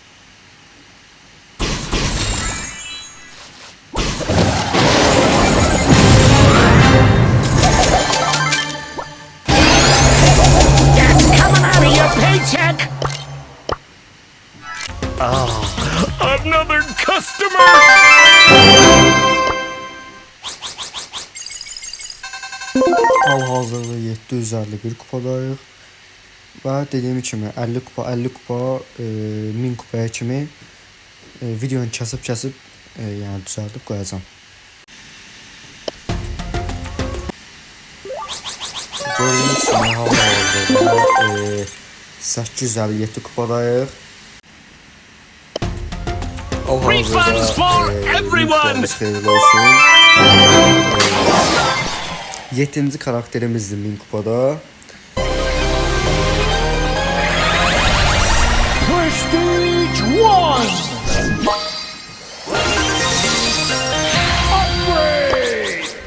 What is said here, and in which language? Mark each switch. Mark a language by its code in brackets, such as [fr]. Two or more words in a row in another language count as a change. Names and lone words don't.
[en] That's coming out of your paycheck! Another customer! [az] Hal-hazırda 751 kupadayıq. Və dediyim kimi 50 kupa 1000 kupaya kimi videonu kəsib yəni düzəldib qoyacağam. Gördüyünüz kimi hal-hazırda 857 kupadayıq. [en] Refunds for everyone! [az] Xeyirli olsun. 7-ci karakterimizdir 1000 kupada. [en] Prestige 1! Upgrade!